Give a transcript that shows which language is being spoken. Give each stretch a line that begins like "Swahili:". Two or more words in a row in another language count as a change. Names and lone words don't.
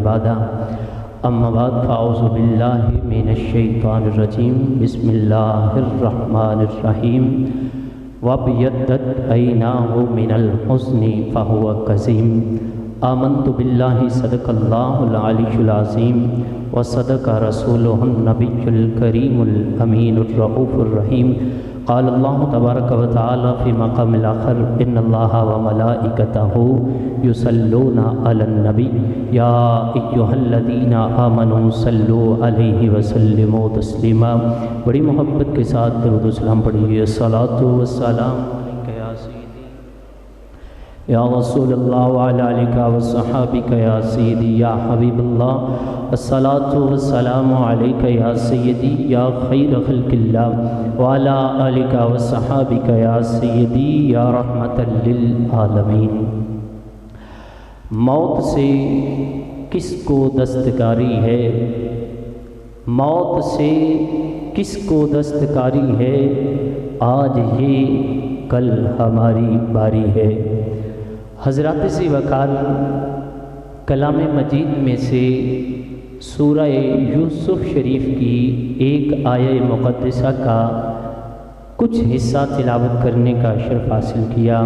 Arabic: بعده أما بعد فأعوذ بالله من الشيطان الرجيم بسم الله الرحمن الرحيم وابيضت عيناه من الحزن فهو كظيم آمنت بالله صدق الله العلي العظيم وصدق رسوله النبي الكريم الأمين الرؤوف الرحيم. قال الله تبارك وتعالى في مقام الآخر إن الله وملائكته يصلون على النبي يا أيها الذين آمنوا صلوا عليه وسلموا تسليما.
Urdu: بڑی محبت کے ساتھ درود و سلام پڑھیے.
Arabic: الصلاة والسلام عليك يا سيدي يا رسول الله وعلى آلك وأصحابك يا سيدي يا حبيب الله. الصلاة والسلام عليك يا سيدي يا خير خلق الله وعلى آلك وأصحابك يا سيدي يا رحمة للعالمين.
Urdu: موت سے کس کو دستکاری ہے، موت سے کس کو دستکاری ہے، آج یہ کل ہماری باری ہے. حضرات سے وقار کلام مجید میں سے سورہ یوسف شریف کی ایک آیت مقدسہ کا کچھ حصہ تلاوت کرنے کا شرف حاصل کیا.